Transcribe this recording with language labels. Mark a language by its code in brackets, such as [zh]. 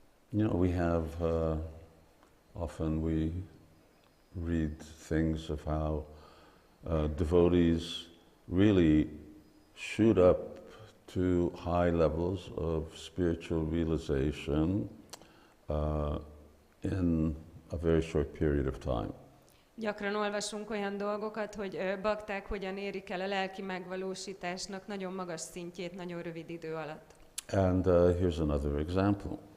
[en] We have, often we read things of how devotees really shoot up to high levels of spiritual realization in a very short period of time. [hu] Gyakran olvasunk olyan dolgokat, hogy bakták hogyan érik el a lelki megvalósításnak nagyon magas szintjét nagyon rövid idő alatt. [en] And here's another example.